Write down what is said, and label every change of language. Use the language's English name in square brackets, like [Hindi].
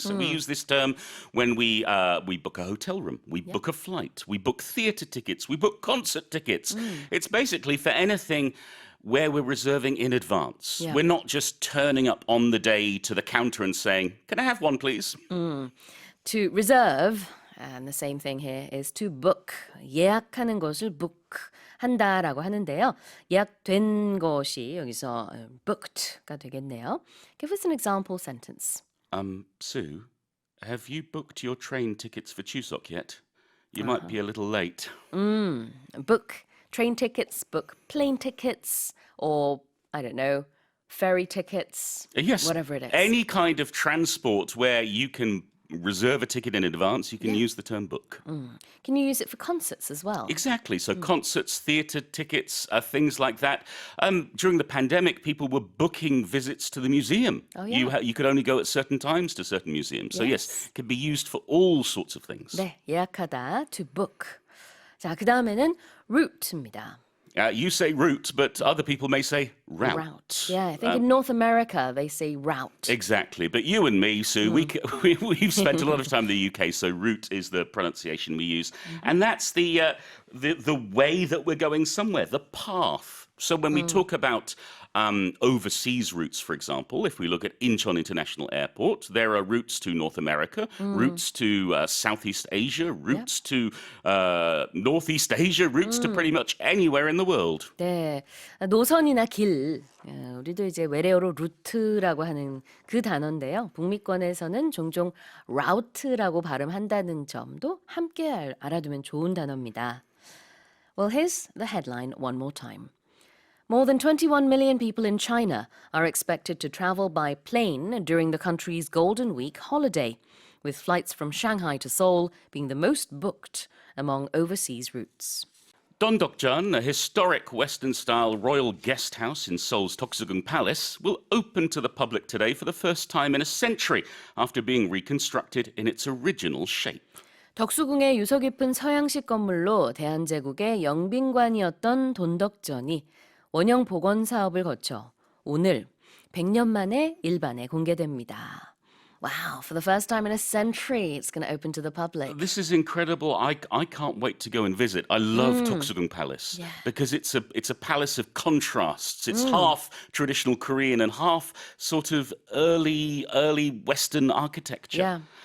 [English] So we use this term when we book a hotel room, we book a flight, we book theatre tickets, we book concert tickets. It's basically for anything where we're reserving in advance. We're not just turning up on the day to the counter and saying, can I have one, please? To reserve, and the same thing here, is to book. [Korean] 예약하는 것을 book. 한다라고 하는데요. 예약된 것이 여기서 booked가 되겠네요. [English] Give us an example sentence. Sue, have you booked your train tickets for Chuseok yet? You might be a little late. Book train tickets, book plane tickets, or, I don't know, ferry tickets, Yes. whatever it is. Any kind of transport where you can reserve a ticket in advance, you can use the term book. Can you use it for concerts as well? Exactly. So concerts, theatre tickets, things like that. During the pandemic, people were booking visits to the museum. Oh, yeah. You could only go at certain times to certain museums. So yes, it can be used for all sorts of things. [Korean] 네, 예약하다, to book. 자, 그 다음에는 route입니다. [English] You say route, but other people may say route. Yeah, I think in North America they say route. Exactly. But you and me, Sue, we've spent a lot of time in the UK, so route is the pronunciation we use. And that's the way that we're going somewhere, the path. So when we talk about overseas routes, for example, if we look at Incheon International Airport, there are routes to North America, routes to Southeast Asia, routes to Northeast Asia, routes to pretty much anywhere in the world. [Korean] 네, 노선이나 길, 우리도 이제 외래어로 루트라고 하는 그 단어인데요. 북미권에서는 종종 route라고 발음한다는 점도 함께 알아두면 좋은 단어입니다. [English] Well, here's the headline one more time. More than 21 million people in China are expected to travel by plane during the country's Golden Week holiday, with flights from Shanghai to Seoul being the most booked among overseas routes. Dondokjeon, a historic Western-style royal guest house in Seoul's Toksugung Palace, will open to the public today for the first time in a century after being reconstructed in its original shape. [Korean] 덕수궁의 유서 깊은 서양식 건물로 대한제국의 영빈관이었던 돈덕전이 원형 복원 사업을 거쳐 오늘 100년 만에 일반에 공개됩니다. [English] Wow, for the first time in a century, it's going to open to the public. This is incredible. I can't wait to go and visit. I love Toksugung Palace because it's a palace of contrasts. It's half traditional Korean and half sort of early Western architecture.